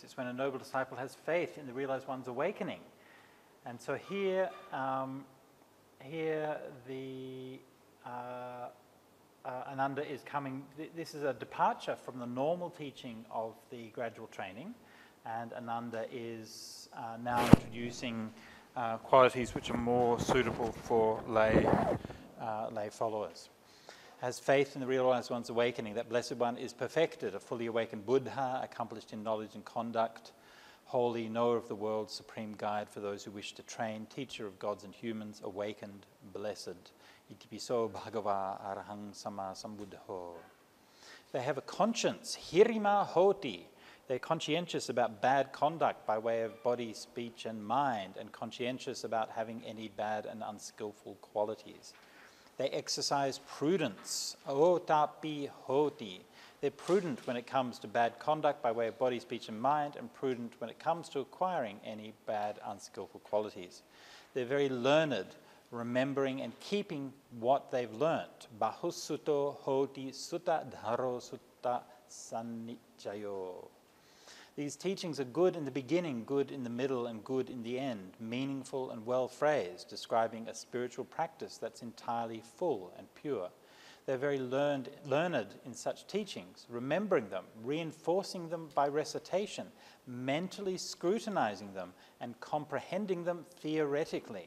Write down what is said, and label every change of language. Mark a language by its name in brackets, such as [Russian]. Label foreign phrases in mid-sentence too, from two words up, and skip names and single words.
[English] It's when a noble disciple has faith in the realized one's awakening. And so here the Ananda is coming, this is a departure from the normal teaching of the gradual training, and Ananda is now introducing qualities which are more suitable for lay followers. Has faith in the realized one's awakening. That blessed one is perfected, a fully awakened Buddha, accomplished in knowledge and conduct, holy, knower of the world, supreme guide for those who wish to train, teacher of gods and humans, awakened, blessed. [Pali] Itipiso bhagava arahang sama sambuddho. [English] They have a conscience, [Pali] hirima hoti. [English] They're conscientious about bad conduct by way of body, speech and mind, and conscientious about having any bad and unskillful qualities. They exercise prudence, [Pali] otapi hoti. [English] They're prudent when it comes to bad conduct by way of body, speech and mind, and prudent when it comes to acquiring any bad, unskillful qualities. They're very learned, remembering and keeping what they've learnt. [Pali] Bahusuto hoti sutta dharo sutta sannichayo. [English] These teachings are good in the beginning, good in the middle, and good in the end, meaningful and well phrased, describing a spiritual practice that's entirely full and pure. They're very learned in such teachings, remembering them, reinforcing them by recitation, mentally scrutinizing them, and comprehending them theoretically.